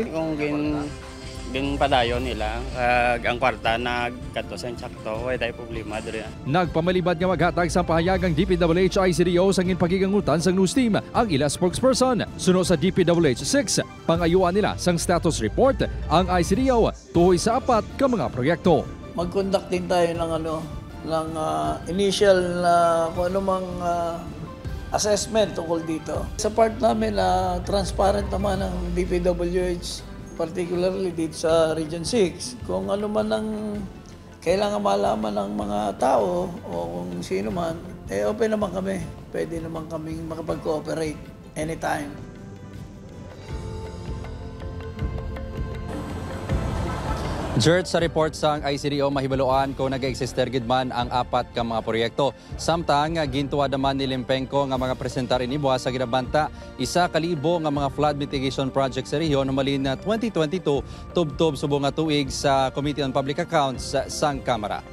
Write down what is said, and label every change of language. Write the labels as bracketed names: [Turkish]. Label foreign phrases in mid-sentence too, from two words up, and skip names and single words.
[Hiligaynon] Kung gin padayon nila, ang kwarta nagkatosan sakto, wala tayo problema diri. Nagpamalibad nga maghatag sa pahayagang DPWH ICDO sa ginpagigangutan sang [English] news team [Hiligaynon] ang ila spokesperson. Suno sa DPWH 6, pangayuan nila sang status report ang ICDO tuhoy sa 4 ka mga proyekto. [Filipino] Mag-conduct din tayo ng initial kung anumang assessment tungkol dito. Sa part namin, transparent naman ang DPWH, particularly dito sa Region 6. Kung ano man ang kailangan malaman ng mga tao o kung sino man, open naman kami. Pwede naman kaming makapag-cooperate anytime. [Hiligaynon] Jert, sa report sang ICDO mahibaloan kung nag-exister gid man ang 4 ka mga proyekto. Samtang gintuwa naman ni Limpenko nga mga presentar inibuha sa ginabanta 1,000 nga mga [English] flood mitigation project [Hiligaynon] sa rehiyon malin na 2022 tubtob subong nga tuig sa Committee on Public Accounts sang Kamara.